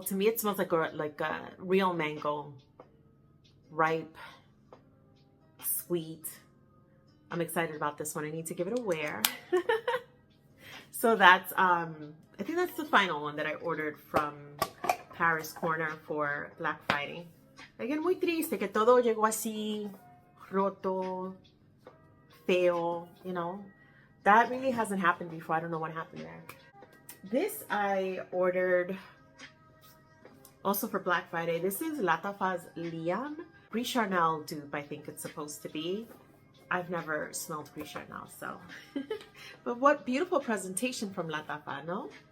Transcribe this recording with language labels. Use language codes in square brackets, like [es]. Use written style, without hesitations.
[en] To me, it smells like a real mango. Ripe, sweet, I'm excited about this one. I need to give it a wear. So that's, I think that's the final one that I ordered from Paris Corner for Black Friday. Again, [es] muy triste que todo llegó así, roto, feo, [en] you know. That really hasn't happened before. I don't know what happened there. This I ordered also for Black Friday. This is Lattafa's Liam Brie Charnel dupe, I think it's supposed to be. I've never smelled Brie Charnel, so. But what beautiful presentation from Lattafa, no?